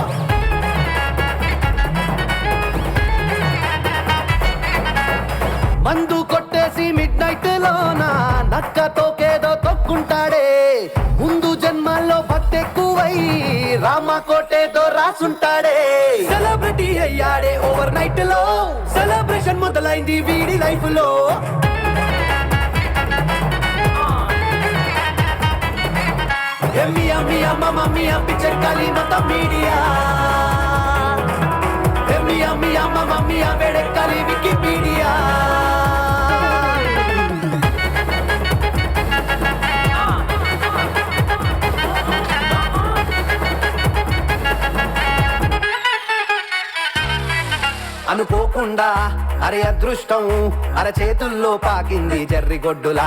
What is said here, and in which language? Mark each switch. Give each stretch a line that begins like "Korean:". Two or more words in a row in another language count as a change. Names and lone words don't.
Telugu: మందు కొట్టేసి మిడ్ నైట్ లోన నక్క తోకేదో తొక్కుంటాడే. ముందు జన్మల్లో భక్తి ఎక్కువై రామ కోటేదో రాసుంటాడే. సెలబ్రిటీ అయ్యాడే ఓవర్ నైట్ లో, సెలబ్రేషన్ మొదలైంది వీడి లైఫ్ లో.
Italian: Mia, mia, mamma mia, picture kali mata media. Mia, mia, mamma mia, vede kali Wikipedia.
Telugu: అనుకోకుండా అరే అదృష్టం అర చేతుల్లో పాకింది జర్రిగొడ్డులా.